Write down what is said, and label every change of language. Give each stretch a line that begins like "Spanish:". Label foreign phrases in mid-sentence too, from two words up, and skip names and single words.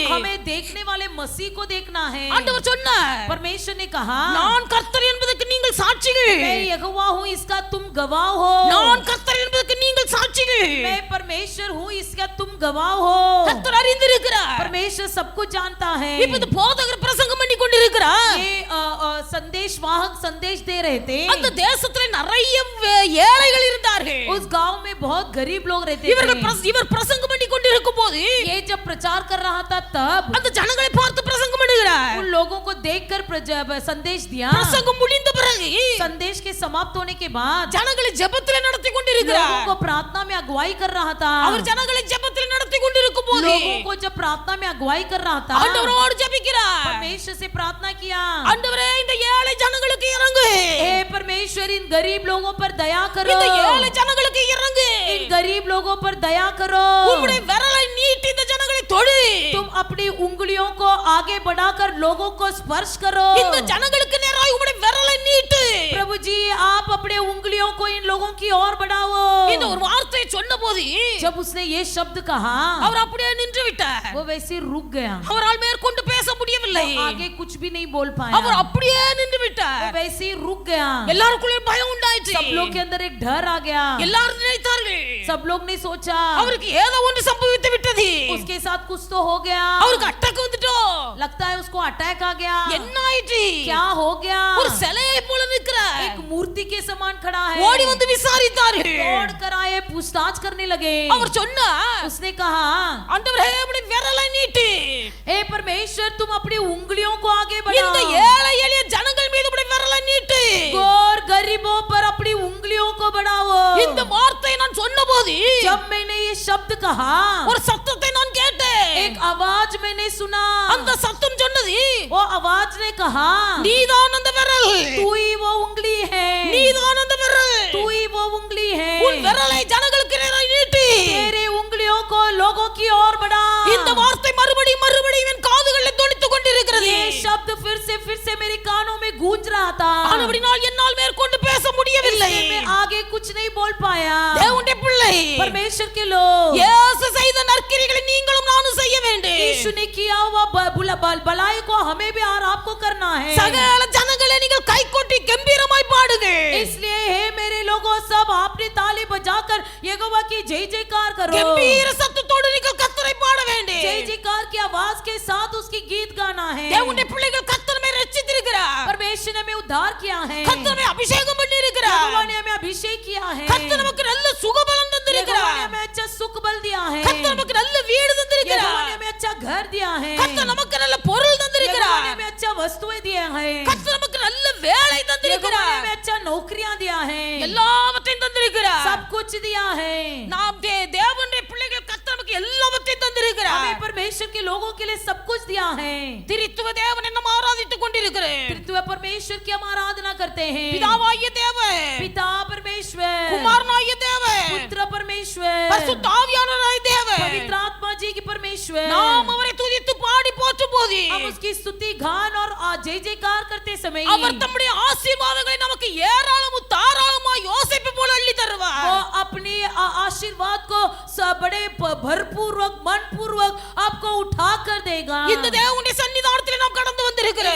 Hindi: हमें देखने वाले मसीह को देखना है.
Tamil: ஆண்டவர் சொன்னார்,
Hindi: परमेश्वर ने कहा,
Tamil: நான் கர்த்தர் என்பதற்கு நீங்கள் சாட்சிகள்.
Hindi: मैं यहोवा हूँ, इसका तुम गवाह हो.
Tamil: நான் கர்த்தர் என்பதற்கு நீங்கள் நீங்கள் சாட்சிகள்.
Hindi: मैं परमेश्वर हूँ इसका तुम गवाह हो।
Tamil: கர்த்தர் அறிந்திருக்கிறார்.
Hindi: परमेश्वर सब कुछ जानता है।
Tamil: இப்ப இந்த போதகர் பிரசங்கம் பண்ணி கொண்டிருக்கிறார்.
Hindi: ये संदेश वाहक संदेश दे रहे थे।
Tamil: அந்த தேசத்துல நிறைய ஏழைகள் இருந்தார்கள்.
Hindi: उस गांव में बहुत गरीब लोग रहते थे।
Tamil: இவர் பிரசங்கம் பண்ணி கொண்டிருக்கும் போது
Hindi: ये जब प्रचार कर रहा था तब
Tamil: அந்த ஜனங்களை பார்த்து பிரசங்கம் பண்ணுகிறார்.
Hindi: उन लोगों को देखकर संदेश दिया।
Tamil: பிரசங்கம் முடிந்த பிறகு
Hindi: संदेश के समाप्त होने के बाद
Tamil: ஜனங்களை ஜெபத்திலே நடத்தி கொண்டிருக்கிறார்.
Hindi: लोगों को प्रार्थना में अगुवाई कर रहा था।
Tamil: அவர் ஜனங்களை ஜெபத்திலே நடத்தி கொண்டிருக்கும் போது
Hindi: लोगों को जब प्रार्थना में अगुवाई कर रहा था
Tamil: ஆண்டவரோடு ஜெபிக்கிறார்.
Hindi: परमेश्वर से प्रार्थना किया,
Tamil: ஆண்டவரே இந்த ஏழை ஜனங்களுக்கு இறங்கு.
Hindi: हे परमेश्वर इन गरीब लोगों पर दया करो।
Tamil: இந்த ஏழை ஜனங்களுக்கு இறங்கு.
Hindi: इन गरीब लोगों पर दया करो।
Tamil: உம்முடைய விரலை நீட்டி இந்த ஜனங்களை தொடு.
Hindi: तुम अपनी उंगलियों को आगे बढ़ाकर लोगों को स्पर्श करो।
Tamil: இந்த ஜனங்களுக்கு நேராய் உம்முடைய விரலை நீட்டு.
Hindi: प्रभु जी आप अपने उंगलियों को इन लोगों की ओर बढ़ाओ।
Tamil: இந்த ஒரு வார்த்தையை சொன்னபோது
Hindi: जब उसने ये शब्द कहा
Tamil: அவர் அப்படியே நின்று விட்டார்.
Hindi: वो वैसे रुक गया,
Tamil: அவரால் மேற்கொண்டு பேச முடியவில்லை.
Hindi: आगे कुछ भी नहीं बोल पाया,
Tamil: அவர் அப்படியே நின்று
Hindi: वो
Tamil: விட்டார்.
Hindi: वैसे ही रुक गया।
Tamil: எல்லாருக்குள்ளே பயம் உண்டாயிற்று.
Hindi: सब लोग के अंदर एक डर आ गया।
Tamil: எல்லாரும் நினைத்தார்கள்
Hindi: सब लोग ने सोचा
Tamil: அவருக்கு ஏதோ ஒன்று சம்பவித்து விட்டது.
Hindi: उसके साथ कुछ तो हो गया,
Tamil: அவருக்கு அட்டாக் வந்துட்டோ.
Hindi: लगता है उसको अटैक आ गया।
Tamil: என்ன ஆயிற்று?
Hindi: क्या हो गया?
Tamil: ஒரு சிலையை போல நிற்கிறார்.
Hindi: एक मूर्ति के समान खड़ा है।
Tamil: ஓடி வந்து விசாரித்தார்கள்.
Hindi: दौड़ कर आए, पूछताछ करने लगे।
Tamil: அவர் சொன்னார்,
Hindi: उसने कहा
Tamil: ஆண்டவரே உம்முடைய விரலை நீட்டு.
Hindi: हे परमेश्वर तुम अपनी उंगलियों को आगे
Tamil: இந்த
Hindi: बढ़ाओ।
Tamil: ஏழை எளிய ஜனங்கள் மீது உம்முடைய விரலை நீட்டு.
Hindi: गौर गरीबों पर अपनी उंगलियों को बढ़ाओ।
Tamil: இந்த வார்த்தையை நான் சொன்னபோது
Hindi: जब मैंने ये शब्द कहा
Tamil: ஒரு சத்தத்தை நான் கேட்டேன்.
Hindi: एक आवाज मैंने सुना।
Tamil: அந்த சத்தம் சொன்னது,
Hindi: वो आवाज ने कहा
Tamil: நீதான் அந்த விரல்.
Hindi: तू ही वो उंगली है,
Tamil: நீதான் அந்த விரல்.
Hindi: तू ही वो उंगली है।
Tamil: உன் விரலை ஜனங்களுக்கு நேராய் நீட்டு.
Hindi: तेरे उंगलियों को लोगों की ओर बढ़ा।
Tamil: இந்த வார்த்தை மறுபடியும் மறுபடியும் என் காதுகளில் தொனித்துக் கொண்டிருக்கிறது.
Hindi: ये शब्द फिर से मेरे कानों में गूंज रहा था।
Tamil: ஆனபடியால் என்னால் மேற்கொண்டு பேச முடியவில்லை.
Hindi: इसलिए मैं आगे कुछ नहीं बोल पाया।
Tamil: தேவனுடைய பிள்ளை,
Hindi: परमेश्वर के लोग,
Tamil: இயேசு செய்த நற்கிரிகளை நீங்களும் நானும் செய்ய வேண்டும்.
Hindi: यीशु ने किया हुआ भलाई को हमें भी और आपको करना है।
Tamil: சகல ஜனங்களே நீங்கள் கைகொட்டி கம்பீரமாய் பாடுங்கள்.
Hindi: इसलिए हे मेरे लोगों सब आपने ताली बजाकर यहोवा की जय जयकार करो।
Tamil: கம்பீர சத்தத்தோடு நீங்கள் கர்த்தரை பாட வேண்டும்.
Hindi: जय जयकार की आवाज के साथ उसकी गीत गाना है।
Tamil: தேவனுடைய பிள்ளைகள் கர்த்தர் மேல் ரட்சித்திருக்கிறார்.
Hindi: परमेश्वर ने हमें उद्धार किया है।
Tamil: கர்த்தர் மேல் அபிஷேகம் பண்ணியிருக்கிறார்.
Hindi: यहोवा ने हमें अभिषेक किया है।
Tamil: கர்த்தர் நமக்கு நல்ல சுகபலம்
Hindi: यहोवा ने
Tamil: தந்திருக்கிறார்.
Hindi: हमें अच्छा सुख बल दिया है।
Tamil: கர்த்தர் நமக்கு நல்ல வீடு
Hindi: यहोवा
Tamil: தந்திருக்கிறார்.
Hindi: ने हमें अच्छा घर दिया है।
Tamil: கர்த்தர் நமக்கு நல்ல பொருள்
Hindi: यहोवा
Tamil: தந்திருக்கிறார்.
Hindi: ने हमें अच्छा वस्तुएं दिया है।
Tamil: கர்த்தர் நமக்கு நல்ல வேலை
Hindi: यहोवा ने
Tamil: தந்திருக்கிறார்.
Hindi: हमें अच्छा नौकरियां दिया है।
Tamil: எல்லாவற்றையும் தந்திருக்கிறார்.
Hindi: सब कुछ दिया है।
Tamil: நாம் தேவனுடைய பிள்ளைகள் கர்த்தர் நமக்கு எல்லாவற்றையும் தந்திருக்கிறார்.
Hindi: हमें परमेश्वर के लोगों के लिए सब कुछ दिया है।
Tamil: திரித்துவ தேவனை நாம் ஆராதித்துக் கொண்டிருக்கிறோம்.
Hindi: तृतीय परमेश्वर की हम आराधना करते हैं।
Tamil: பிதாவாகிய தேவன்,
Hindi: पिता परमेश्वर,
Tamil: குமாரனாகிய தேவன்,
Hindi: पुत्र परमेश्वर,
Tamil: பரிசுத்த ஆவியானவராகிய தேவன்.
Hindi: पवित्र आत्मा जी की परमेश्वर।
Tamil: நாம் அவரை துதித்து பாடி போற்றும் போது
Hindi: हम उसकी स्तुति गान और जय जयकार करते समय
Tamil: அவர் தம்முடைய ஆசீர்வாதங்களை நமக்கு ஏராளமும் தாராளமாய் யோசேப்பு போல அள்ளி
Hindi: वो
Tamil: தருவார்.
Hindi: अपने आशीर्वाद को बड़े भरपूर्वक मन पूर्वक आपको उठा कर देगा।
Tamil: இந்த தேவனுடைய சன்னிதானத்தில் நாம் கடந்து வந்திருக்கிறோம்.